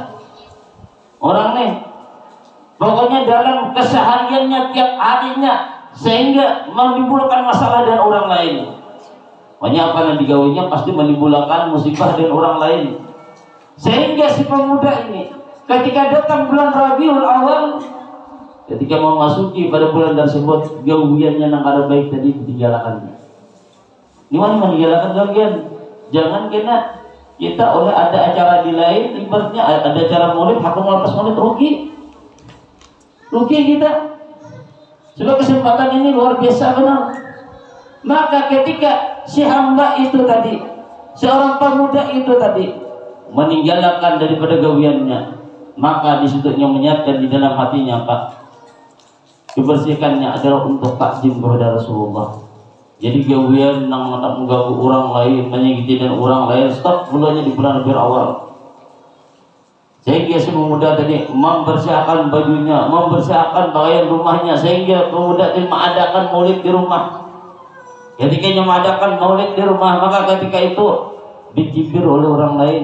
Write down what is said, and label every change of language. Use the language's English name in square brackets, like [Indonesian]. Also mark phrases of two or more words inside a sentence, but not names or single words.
[Indonesian] Orang nih pokoknya dalam kesehariannya tiap harinya sehingga menimbulkan masalah dengan orang lain. Pokoknya apa yang digawinya pasti menimbulkan musibah dengan orang lain. Sehingga si pemuda ini ketika datang bulan Rabiul Awal, ketika mau masuki pada bulan tersebut, [Banjar] gawiannya yang kada baik tadi ditinggalkannya. Ini mana meninggalkan gawian? Jangan kena kita oleh ada acara di lain, ibaratnya ada acara maulid, hakun melepas maulid, rugi kita. [Indonesian] Sebab kesempatan ini luar biasa benar. [Banjar] Maka ketika si hamba itu tadi, seorang pemuda itu tadi meninggalkan daripada gawiannya, maka disitunya menyiapkan di dalam hatinya, Pak, kebersihkannya adalah untuk takjim kepada Rasulullah. Jadi gawian nang mengganggu orang lain, menyakiti dan orang lain, [Indonesian] stop mulanya di bulan Rabiul Awal. Sehingga si pemuda tadi membersihkan bajunya, membersihkan pakaian rumahnya, sehingga pemuda tadi mengadakan maulid di rumah. Ketika mengadakan maulid di rumah, maka ketika itu dicibir oleh orang lain.